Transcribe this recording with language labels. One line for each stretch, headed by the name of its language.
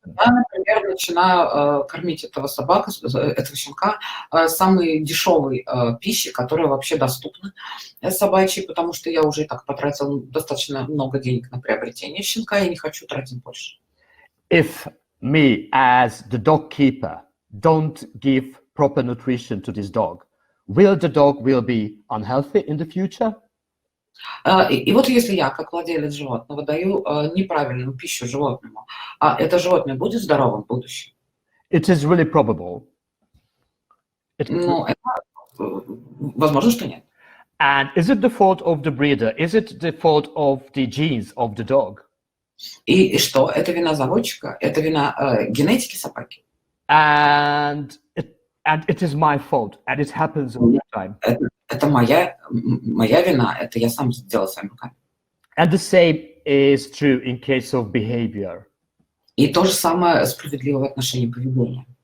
Russian: Я, например, начинаю кормить этого щенка самой дешевой пищей, которая вообще доступна собачьей, потому что я уже и так потратил достаточно много денег на приобретение щенка, я не хочу тратить больше.
English: If me, as the dog keeper, don't give proper nutrition to this dog, will the dog be unhealthy in the future?
Russian: И вот если я, как владелец животного, даю неправильную пищу животному, это животное будет здоровым в будущем?
English: It is really probable.
Russian: Ну, возможно, что нет.
English: And is it the fault of the breeder? Is it the fault of the genes of the dog?
Russian: И что? Это вина заводчика? Это вина генетики собаки?
English: And it is my fault, and it happens all the time.
Russian: Это моя вина, это я сам сделал своими руками.
English: And the same is true in case of behavior.
Russian: И то же самое справедливо в отношении поведения.